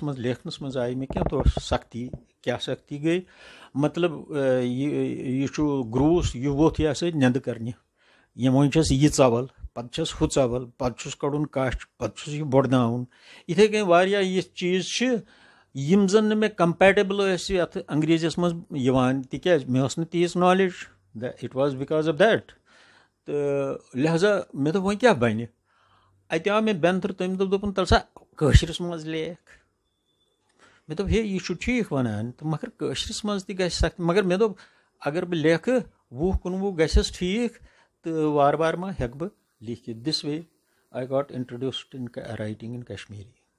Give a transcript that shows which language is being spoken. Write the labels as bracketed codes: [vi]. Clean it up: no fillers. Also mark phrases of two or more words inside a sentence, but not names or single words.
[ks] منٛز لیکھنَس منٛز آیہِ مےٚ کینٛہہ سختی کیٛاہ سختی گٔے مطلب یہِ چھُ گرٛوٗس یہِ ووٚتھ یہِ ہسا نیٚنٛدٕ کَرنہِ وۄنۍ چھَس یہِ ژَوَل پَتہٕ چھَس ہُہ ژَوَل پَتہٕ چھُس کَڑُن کَچھ پَتہٕ چھُس یہِ بۄڑناوُن یِتھَے کٔنۍ واریاہ یِتھ چیٖز چھِ یِم زَن نہٕ مےٚ کَمپیٹِبٕل ٲسۍ یَتھ انگریٖزیَس منٛز یِوان تِکیٛازِ مےٚ ٲس نہٕ تیٖژ نالیج [en] it was because of that [ks] تہٕ لہذا مےٚ دوٚپ وۄنۍ کیٛاہ بَنہِ اَتہِ آو مےٚ بٮ۪نتھٕر تٔمۍ دوٚپُن تَلہٕ سا کٲشرِس منٛز لیکھ مےٚ دوٚپ ہے یہِ چھُ ٹھیٖک وَنان تہٕ مگر کٲشرِس منٛز تہِ گژھِ سخت مگر مےٚ دوٚپ اگر بہٕ لیکھٕ 20-21 گژھٮ۪س ٹھیٖک تہٕ وارٕ وارٕ ما ہٮ۪کہٕ بہٕ لیکھِتھ [en] this way I got introduced in writing in Kashmiri